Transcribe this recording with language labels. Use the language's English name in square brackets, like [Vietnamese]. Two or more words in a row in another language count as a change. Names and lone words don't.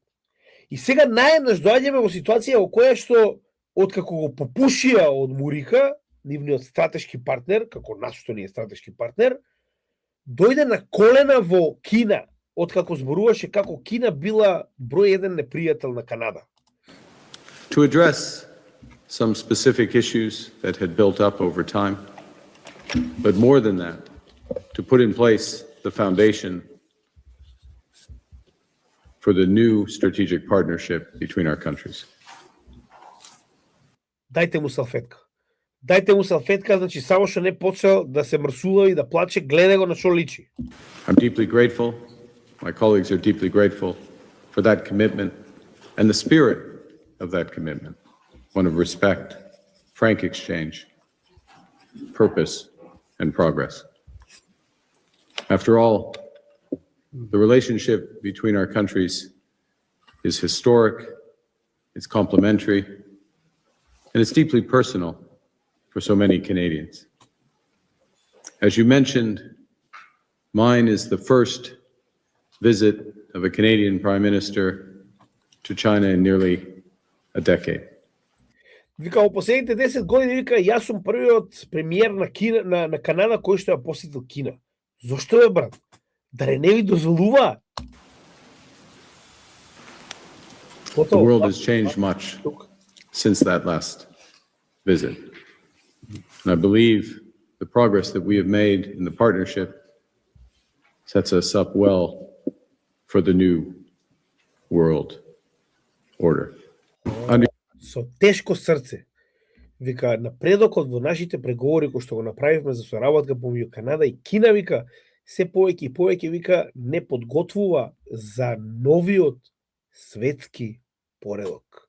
[Macedonian] И сега наеднаш доаѓаме во ситуација во која што откако го попушија од Мурика, нивниот стратешки партнер, како нас што не е стратешки партнер, дојде на колена во Кина, откако зборуваше како Кина била број еден непријател на Канада. [English] To address some specific issues that had built up over time, but more than that, to put in place the foundation for the new strategic partnership between our countries. [Macedonian] Дајте му салфетка. Дајте му салфетка, значи само што не почел да се мрсува и да плаче, гледај го на што личи. [English] I'm deeply grateful, my colleagues are deeply grateful for that commitment and the spirit of that commitment, one of respect, frank exchange, purpose, and progress. After all, the relationship between our countries is historic, it's complementary, and it's deeply personal for so many Canadians. As you mentioned, mine is the first visit of a Canadian Prime Minister to China in nearly a decade. [Macedonian] Вика, во последните 10 години, вика, јас сум првиот премиер на Кина, на Канада кој што ја посетил Кина. Зошто бе, брат? Даре не ви дозволува? [English] The world has changed much since that last visit. And I believe the progress that we have made in the partnership sets us up well for the new world order. [Macedonian] Со тешко срце. Вика, напредокот во нашите преговори кои што го направивме за соработка помеѓу Канада и Кина, вика, се повеќе и повеќе, вика, не подготвува за новиот светски поредок.